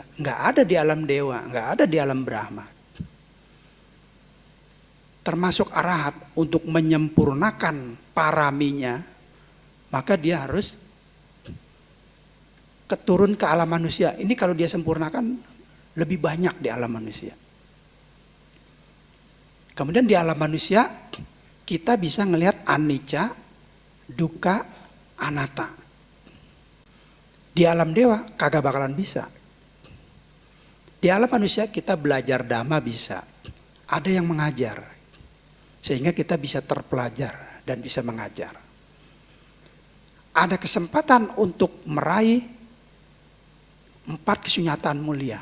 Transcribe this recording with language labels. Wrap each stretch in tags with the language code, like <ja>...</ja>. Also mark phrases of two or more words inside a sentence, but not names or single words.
<id>Nggak ada di alam dewa, nggak ada di alam Brahma. Termasuk arahat untuk menyempurnakan paraminya, maka dia harus keturun ke alam manusia. Ini kalau dia sempurnakan lebih banyak di alam manusia. Kemudian di alam manusia kita bisa ngelihat</id> <pi>anicca, dukkha, anatta.</pi> <id>Di alam dewa kagak bakalan bisa. Di alam manusia kita belajar dhamma bisa. Ada yang mengajar. Sehingga kita bisa terpelajar dan bisa mengajar. Ada kesempatan untuk meraih 4 kesunyatan mulia.</id>